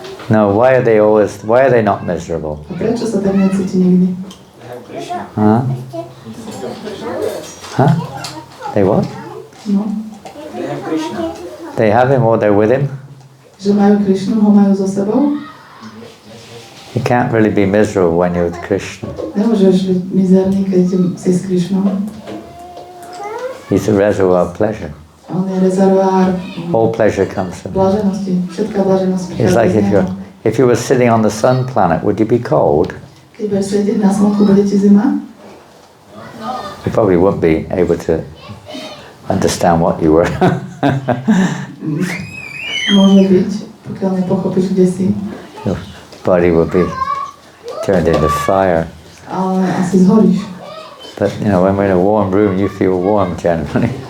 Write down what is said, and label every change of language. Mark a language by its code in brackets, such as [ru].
[en] No, why are they not miserable? [sk] A prečo sa tak necíti nikdy? Huh? [en] Huh? They what? No. They have him or they're with him? [sk] Že majú Krišnu, ho majú so sebou? [en] You can't really be miserable when you're with Krishna. [sk] Nemôžeš byť mizerný, keď si s Krišnou. [en] He's a reservoir of pleasure. [sk] On je rezervoár [en] All pleasure comes from him. [sk] blaženosti. Všetká blaženosť [en] It's [sk] prichádza [en] like [sk] z neho. [en] if you were sitting on the sun planet, would you be cold? [sk] Keď budeš sedieť na slnku, bude ti zima? [en] You probably wouldn't be able to understand what you were. [sk] Môže byť, pokiaľ nepochopíš, kde si. [en] Your body would be turned into fire. [sk] Ale asi zhoríš. [en] But you know, when we're in a warm room, you feel warm generally.